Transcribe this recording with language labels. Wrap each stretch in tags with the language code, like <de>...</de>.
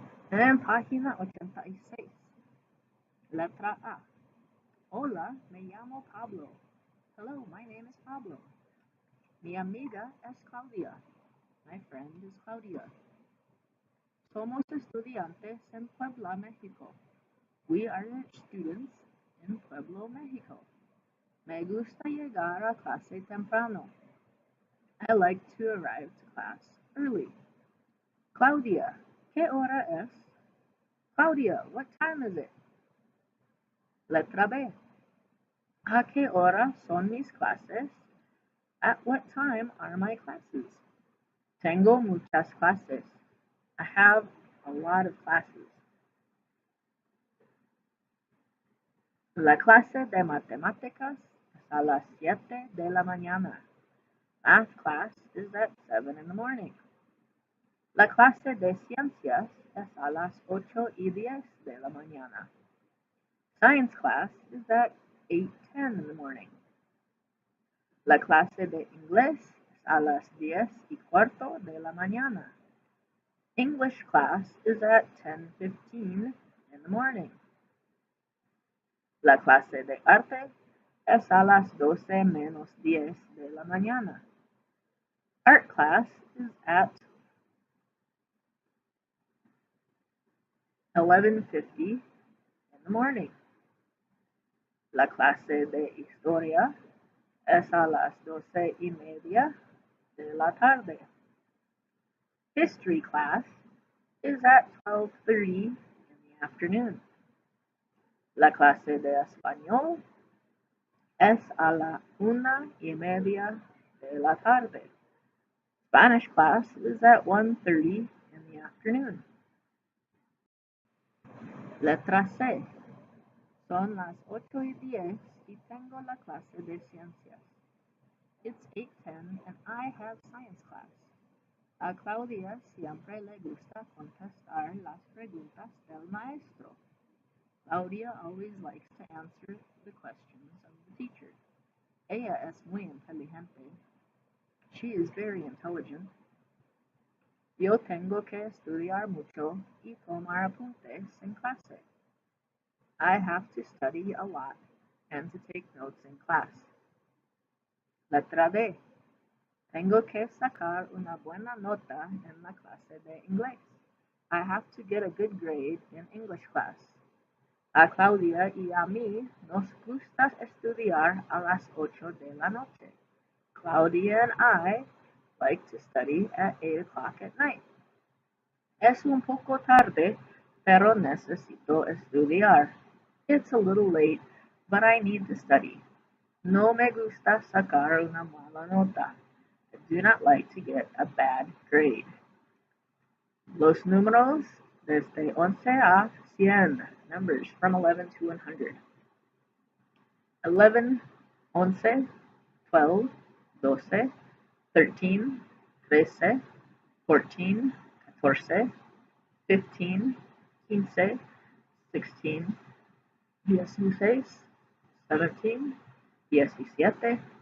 <es>En página 86, letra A. Hola, me llamo Pablo.</es> <en>Hello, my name is Pablo.</en> <es>Mi amiga es Claudia.</es> <en>My friend is Claudia.</en> <es>Somos estudiantes en Puebla, Mexico.</es> <en>We are students in Pueblo, Mexico.</en> <es>Me gusta llegar a clase temprano.</es> <en>I like to arrive to class early.</en> <es>Claudia, ¿qué hora es?</es> <en>Claudia, what time is it?</en> <es>Letra B. ¿A qué hora son mis clases?</es> <en>At what time are my classes?</en> <es>Tengo muchas clases.</es> <en>I have a lot of classes.</en> <es>La clase de matemáticas es a las 7 de la mañana.</es> <en>Math class is at 7 in the morning.</en> <es>La clase de ciencias es a las 8:10 de la mañana.</es> <en>Science class is at 8:10 in the morning.</en> <es>La clase de inglés es a las 10:15 de la mañana.</es> <en>English class is at 10:15 in the morning.</en> <es>La clase de arte es a las 12 menos 10 de la mañana.</es> <en>Art class is at 11:50 in the morning.</en> <es>La clase de historia es a las 12:30 de la tarde.</es> <en>History class is at 12:30 in the afternoon.</en> <es>La clase de español es a la 1:30 de la tarde.</es> <en>Spanish class is at 1:30 in the afternoon.</en> <es>Letra C. Son las 8:10 y tengo la clase de ciencias.</es> <en>It's 8:10 and I have science class.</en> <es>A Claudia siempre le gusta contestar las preguntas del maestro.</es> <en>Claudia always likes to answer the questions of the teacher.</en> <es>Ella es muy inteligente.</es> <en>She is very intelligent.</en> <es>Yo tengo que estudiar mucho y tomar apuntes en clase.</es> <en>I have to study a lot and to take notes in class.</en> <es>Letra D. Tengo que sacar una buena nota en la clase de inglés.</es> <en>I have to get a good grade in English class.</en> <es>A Claudia y a mí nos gusta estudiar a las 8 de la noche.</es> <en>Claudia and I like to study at 8 o'clock at night.</en> <es>Es un poco tarde, pero necesito estudiar.</es> <en>It's a little late, but I need to study.</en> <es>No me gusta sacar una mala nota.</es> <en>I do not like to get a bad grade.</en> <es>Los números desde 11 a 100.</es> <en>Numbers from 11 to 100. 11, 11, 12, 12, 13, 13, 14, 14, 15, 15, 16, 16, 17, 17,</en>